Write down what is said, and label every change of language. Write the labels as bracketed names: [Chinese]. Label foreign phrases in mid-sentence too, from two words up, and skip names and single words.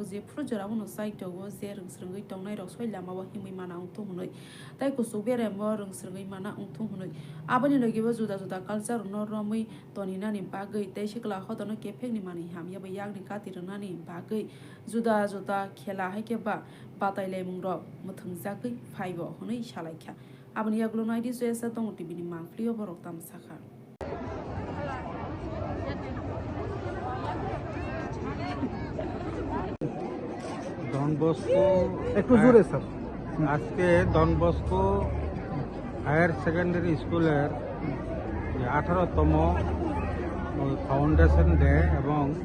[Kok Borok] je projera uno site go je rungsrungai tongnai rok soi lamawo himui mana ungthung hunoi tai kusuk bere mo rungsrungai mana ungthung hunoi aboni logewo [Hindi] juda juda [Kok Borok] culture no romoi tonina ni bagoi tai sikla khodono kefek ni mani hamya ba yang ni katirna ni bagoi [Hindi] juda juda [Kok Borok] khela haike ba batai lemung rok muthungjakai phaibo hunoi salaikha aboni yaglo naidi jesa tong tv ni mangflio borok tamsakha [Bangla] ডন বস্কো একটু জোরে স্যার। আজকে ডন বস্কো হায়ার সেকেন্ডারি স্কুলের 18তম [English] foundation day [Bangla] এবং